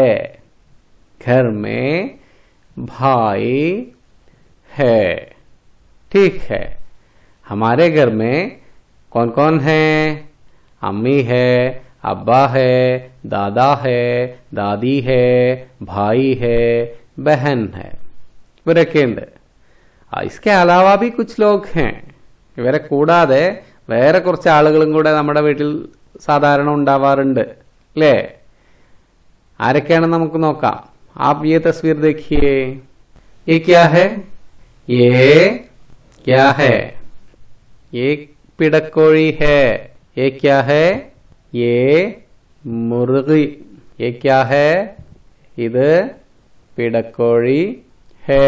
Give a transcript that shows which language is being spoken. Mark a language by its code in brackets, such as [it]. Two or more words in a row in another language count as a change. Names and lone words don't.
[hi] घर में भाई है. ठीक है. हमारे घर में कौन कौन है? अम्मी है, अब्बा है, दादा है, दादी है, भाई है, बहन है. [ml] ഇവരൊക്കെ ഉണ്ട്. [hi] इसके अलावा भी कुछ लोग हैं. [ml] ഇവരെ കൂടാതെ വേറെ കുറച്ച് ആളുകളും കൂടെ നമ്മുടെ വീട്ടിൽ സാധാരണ ഉണ്ടാവാറുണ്ട്. അല്ലേ? ആരൊക്കെയാണെന്ന് നമുക്ക് നോക്കാം. [hi] आप ये तस्वीर देखिए. ये क्या है? ये क्या है? ये पिड़कोड़ी है. ये क्या है? ये मुर्गी. ये क्या है? ഇത് पिड़कोड़ी है.